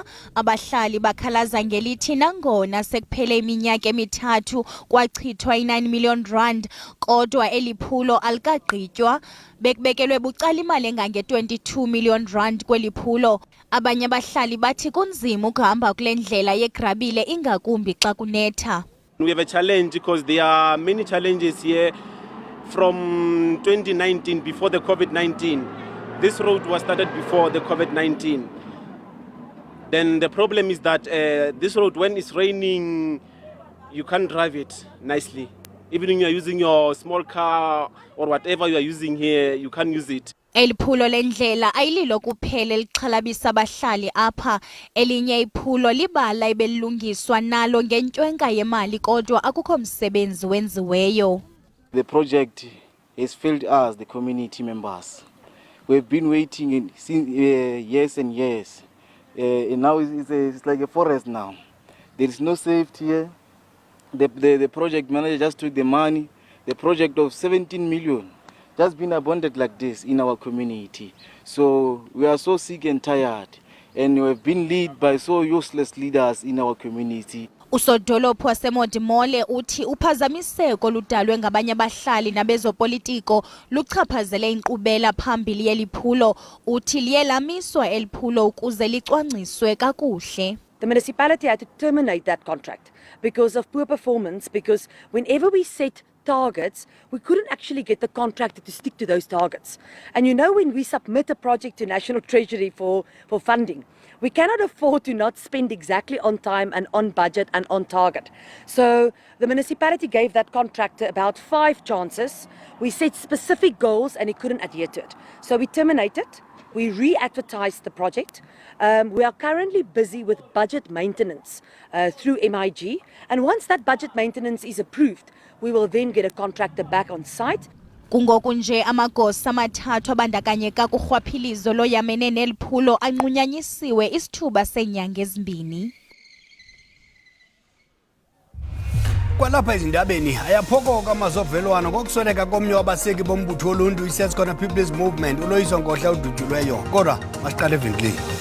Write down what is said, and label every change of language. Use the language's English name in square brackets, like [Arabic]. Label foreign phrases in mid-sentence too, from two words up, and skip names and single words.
[Xhosa] Abahlali bakhalaza ngelithi nangona sekuphele iminyaka emithathu kwachithwa i-9 million rand kodwa eliphulo alikagqitywa. Bekubekelwe bucala imali engange-22 million rand kweli phulo. Abanye abahlali bathi kunzima ukuhamba kule ndlela yegrabile ingakumbi xa kunetha. [English] We have a challenge because there are many challenges here. From 2019, before the COVID-19, this road was started before the COVID-19. Then the problem is that this road, when it's raining, you can't drive it nicely. Even when you are using your small car or whatever you are using here, you can't use it. [Xhosa] Eliphulo lendlela ayililo kuphela elixhalabisa abahlali apha. Elinye iphulo libala ebelungiswa nalo ngentwenga yemali kodwa akukho msebenzi wenziweyo. [English] The project has failed us, the community members. We've been waiting since years and years. And now it's like a forest now. There is no safety here. The project manager just took the money. The project of 17 million just been abandoned like this in our community. So we are so sick and tired. And we have been led by so useless leaders in our community. [Xhosa] Usodolophu waseModimolle uthi uphazamiseko ludalwe ngabanye abahlali nabezopolitiko luchaphazele inkqubela phambili yeliphulo. Uthi liye lamiswa eliphulo ukuze licwangciswe kakuhle. [English] The municipality had to terminate that contract because of poor performance, because whenever we set targets, we couldn't actually get the contractor to stick to those targets. And you know, when we submit a project to National Treasury for funding, we cannot afford to not spend exactly on time and on budget and on target. So the municipality gave that contractor about 5 chances. We set specific goals and he couldn't adhere to it. So we terminated. We re-advertised the project. We are currently busy with budget maintenance through MIG. And once that budget maintenance is approved, we will then get a contractor back on site. [Xhosa] Kungoku nje amagosa amathathu abandakanyeka kurhwaphilizo loyamene neliphulo anqunyanyisiwe isithuba seenyanga ezimbini. Kwalapha ezindabeni ayaphokoka amazovelwano ngokusweleka komnye wabaseki bombutho oluntu iSABC People's Movement uloyiso ngohla udutyulweyo kodwa masiqale evenkileni.